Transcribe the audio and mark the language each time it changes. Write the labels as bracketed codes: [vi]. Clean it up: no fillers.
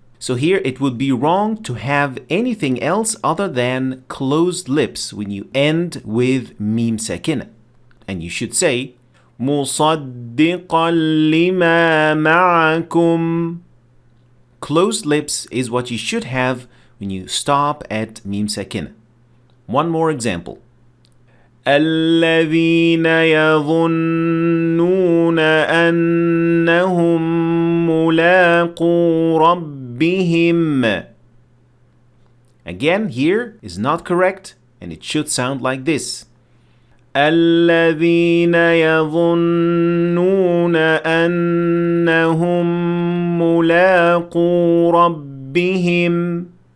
[en] So here it would be wrong to have anything else other than closed lips when you end with mim sakinah. And you should say [ar] مُصَدِّقًا لِمَا مَعَكُمْ. [en] Closed lips is what you should have when you stop at mim sakinah. One more example. [ar] الذين يظنون أنهم ملاقو ربهم. [en] Again, here is not correct and it should sound like this. [ar] الذين يظنون أنهم ملاقو ربهم.